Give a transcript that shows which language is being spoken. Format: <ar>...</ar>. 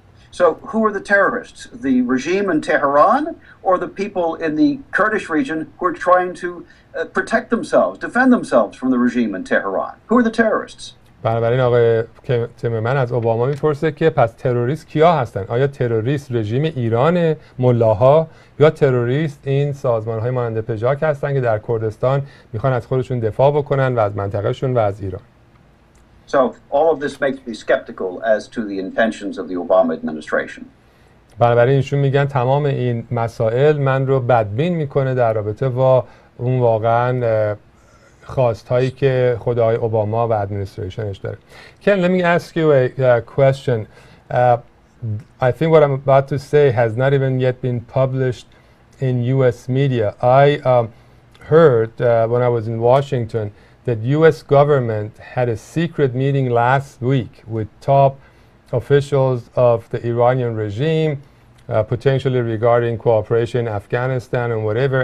<en>So who are the terrorists? The regime in Tehran or the people in the Kurdish region who are trying to protect themselves, defend themselves from the regime in Tehran? Who are the terrorists?</en> <fa>بنابراین آقای تیمرمن از اوباما میپرسه که پس تروریست کیا هستن؟ آیا تروریست رژیم ایران، ملاها، یا تروریست این سازمان‌های مانند پژاک هستن که در کردستان میخوان از خودشون دفاع بکنن و از منطقهشون و از ایران؟</fa> <en>So all of this makes me skeptical as to the intentions of the Obama administration.</en> <fa>بنابراین ایشون میگن تمام این مسائل من رو بدبین میکنه در رابطه با اون واقعاً خواستهایی که خود آقای اوباما و ادمنستریشنش داره.</fa> <en>Ken, let me ask you a question. I think what I'm about to say has not even yet been published in U.S. media. I heard when I was in Washington that U.S. government had a secret meeting last week with top officials of the Iranian regime, potentially regarding cooperation in Afghanistan and whatever.</en>